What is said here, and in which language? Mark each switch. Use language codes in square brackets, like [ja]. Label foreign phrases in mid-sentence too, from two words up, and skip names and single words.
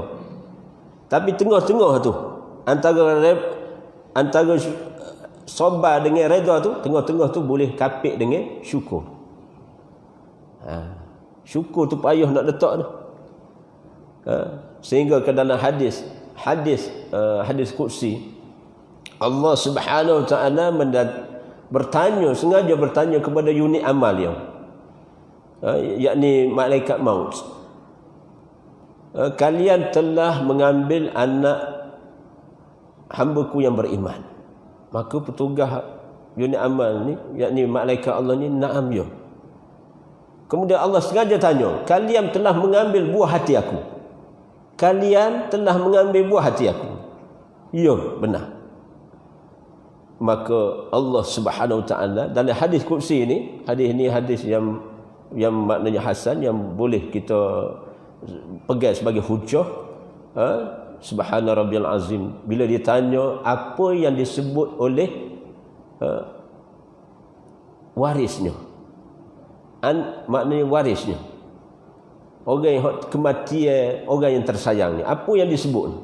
[ms] Tapi tengah-tengah tu, antara sabar dengan reda tu, tengah-tengah tu boleh kapit dengan syukur. Syukur tu payah nak letak tu. Sehingga ke dalam hadis qudsi, Allah [ar] سبحانه وتعالى [ms] sengaja bertanya kepada unit amal dia, yakni malaikat maut. Kalian telah mengambil anak hamba-Ku yang beriman. Maka petugas unit amal ni, yakni malaikat Allah ni, na'am ya. Kemudian Allah sengaja tanya, kalian telah mengambil buah hati aku? Kalian telah mengambil buah hati aku? Ya, benar. Maka Allah [ar] سبحانه وتعالى [ms] dalam hadis qudsi ni, hadis yang maknanya hasan, yang boleh kita pegang sebagai hujah. [ar] سبحان ربي العظيم, [ms] bila ditanya apa yang disebut oleh warisnya, maknanya warisnya, orang yang kematian, orang yang tersayang ni, apa yang disebut?